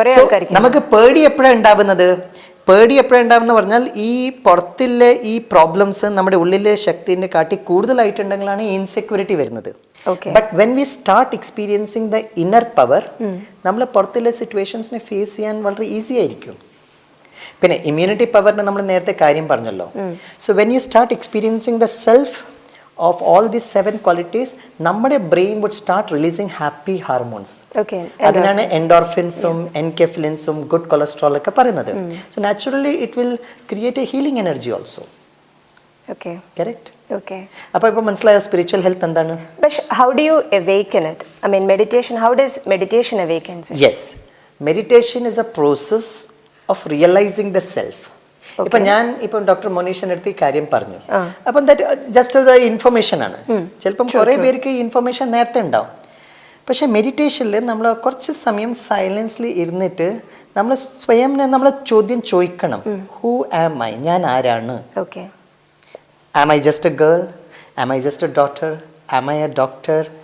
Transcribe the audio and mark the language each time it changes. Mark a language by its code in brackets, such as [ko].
[ml] So നമുക്ക് പേടി എപ്പോഴാണ് ഉണ്ടാവുന്നത്? പേടി എപ്പോഴാണ് ഉണ്ടാവുന്ന പറഞ്ഞാൽ ഈ പുറത്തിലെ ഈ പ്രോബ്ലംസ് നമ്മുടെ ഉള്ളിലെ ശക്തിൻ്റെ കാട്ടി കൂടുതലായിട്ടുണ്ടെങ്കിലാണ് ഈ ഇൻസെക്യൂരിറ്റി വരുന്നത്. [en] but when we start experiencing the inner power, [ml] നമ്മൾ പുറത്തിലെ സിറ്റുവേഷൻസിനെ ഫേസ് ചെയ്യാൻ വളരെ ഈസി ആയിരിക്കും. പിന്നെ ഇമ്മ്യൂണിറ്റി പവറിന് നമ്മൾ നേരത്തെ കാര്യം പറഞ്ഞല്ലോ. [en] so when you start experiencing the self of all these 7 qualities, [ml] നമ്മുടെ [en] brain would start releasing happy hormones. [ml] അതിനാണ് എൻഡോർഫിൻസും എൻകെഫലിൻസും ഗുഡ് കൊളസ്ട്രോൾ ഒക്കെ പറയുന്നത്. [en] So naturally it will create a healing energy also. Okay. Correct? Okay. അപ്പോൾ ഇപ്പോൾ മനസ്സിലായോ spiritual health എന്താണ്? But how do you awaken it? I mean meditation, how does meditation awaken it? Yes. Meditation is a process of realizing the self. [ml] ഇപ്പം doctor മോനീഷിൻ്റെ അടുത്ത് ഈ കാര്യം പറഞ്ഞു, അപ്പം ജസ്റ്റ് ഇൻഫർമേഷൻ ആണ്. ചിലപ്പം കുറേ പേർക്ക് ഈ ഇൻഫർമേഷൻ നേരത്തെ ഉണ്ടാവും. പക്ഷേ മെഡിറ്റേഷനിൽ നമ്മൾ കുറച്ച് സമയം സൈലൻസിൽ ഇരുന്നിട്ട് നമ്മൾ സ്വയം നമ്മൾ ചോദ്യം ചോദിക്കണം, [en] who am I, [ml] ഞാൻ ആരാണ്? [en] Am I just a girl? Am I just a daughter? Am I a doctor?